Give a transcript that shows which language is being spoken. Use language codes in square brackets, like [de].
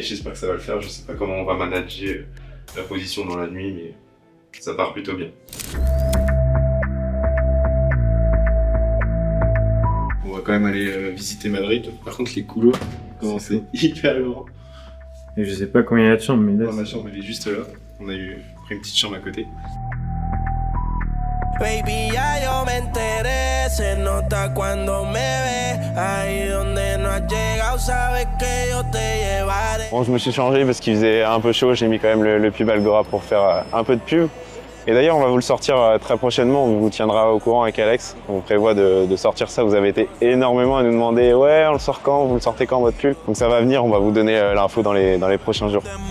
[fr] J'espère que ça va le faire. Je sais pas comment on va manager la position dans la nuit, mais ça part plutôt bien. On va quand même aller visiter Madrid. Par contre, les couloirs, c'est hyper grand. Et je sais pas combien il y a de chambres, mais là. Ma chambre, elle est juste là. On a pris une petite chambre à côté. [es] Baby, ya yo me enteré, se nota cuando me ves, ahí donde no has llegado, sabes que yo te llevaré. [fr] Bon, je me suis changé parce qu'il faisait un peu chaud, j'ai mis quand même le pub Algora pour faire un peu de pub. Et d'ailleurs, on va vous le sortir très prochainement, on vous tiendra au courant avec Alex. On prévoit de sortir ça, vous avez été énormément à nous demander « Ouais, on le sort quand? Vous le sortez quand votre pull ?» Donc ça va venir, on va vous donner l'info dans les prochains jours.